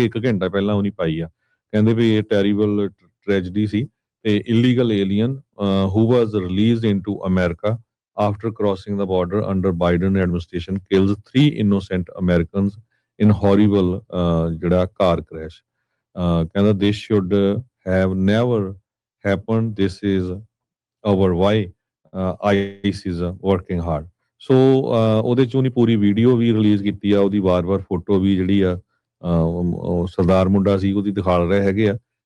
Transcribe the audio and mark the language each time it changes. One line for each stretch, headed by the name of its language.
Punjabi: 1 ਘੰਟਾ ਪਹਿਲਾਂ ਉਹਨੇ ਪਾਈ ਆ। ਕਹਿੰਦੇ ਵੀ ਇਹ
English: terrible tragedy
Punjabi: ਸੀ ਤੇ
English: Illegal alien who was released into America after crossing the border under Biden administration kills 3 innocent Americans in horrible ਜਿਹੜਾ car crash। ਕਹਿੰਦਾ this should have never happened, this is our why ICE is working hard।
Punjabi: ਸੋ ਉਹਦੇ ਚ ਉਹਨੇ ਪੂਰੀ video ਵੀ release ਕੀਤੀ ਆ, ਉਹਦੀ ਵਾਰ-ਵਾਰ photo ਵੀ ਜਿਹੜੀ ਆ ਉਹ ਸਰਦਾਰ ਮੁੰਡਾ ਸੀ ਉਹਦੀ ਦਿਖਾ ਰਹੇ ਹੈਗੇ ਆ।